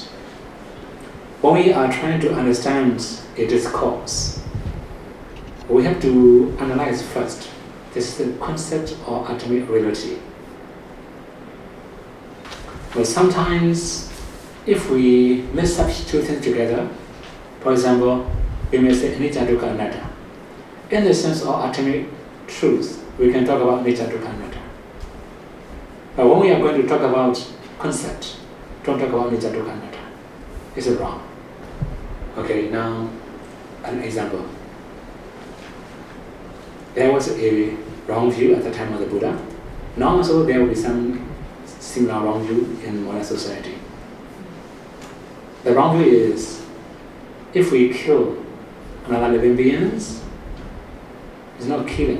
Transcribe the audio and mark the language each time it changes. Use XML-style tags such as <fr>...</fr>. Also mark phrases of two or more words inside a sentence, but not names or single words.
<en>When we are trying to understand a discourse, we have to analyze first. This is the concept or ultimate reality. But sometimes, if we mix such 2 things together, for example, we may say</en> <pi>anicca dukkha anatta.</pi> <en>In the sense of ultimate truth, we can talk about</en> <pi>anicca dukkha anatta.</pi> <en>But when we are going to talk about concept, don't talk about</en> <pi>anicca dukkha anatta.</pi> <en>It's wrong. Okay, now an example. There was a wrong view at the time of the Buddha. Now also there will be some similar wrong view in modern society. The wrong view is, if we kill another living beings, it's not killing.</en>